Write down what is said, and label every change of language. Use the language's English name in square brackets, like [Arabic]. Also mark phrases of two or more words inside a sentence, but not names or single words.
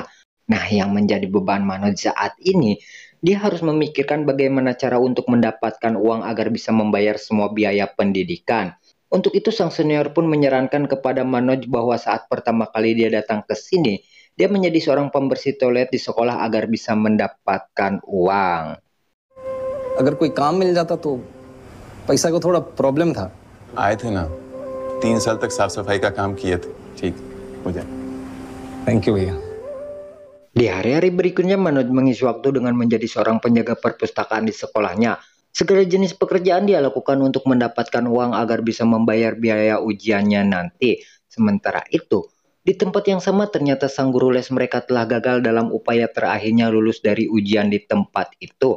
[Indonesian] Nah, yang menjadi beban Manoj saat ini, dia harus memikirkan bagaimana cara untuk mendapatkan uang agar bisa membayar semua biaya pendidikan. Untuk itu sang senior pun menyarankan kepada Manoj bahwa saat pertama kali dia datang ke sini, dia menjadi seorang pembersih toilet di sekolah agar bisa mendapatkan uang. [Hindi] अगर कोई काम मिल जाता तो पैसा को थोड़ा प्रॉब्लम था। आए थे ना, 3 साल तक साफ सफाई का काम किए थे। ठीक हो जाए। [English] thank you भैया। [Indonesian] Di hari-hari berikutnya Manoj mengisi waktu dengan menjadi seorang penjaga perpustakaan di sekolahnya. Segala jenis pekerjaan dia lakukan untuk mendapatkan uang agar bisa membayar biaya ujiannya nanti. Sementara itu, di tempat yang sama ternyata sang guru les mereka telah gagal dalam upaya terakhirnya lulus dari ujian di tempat itu.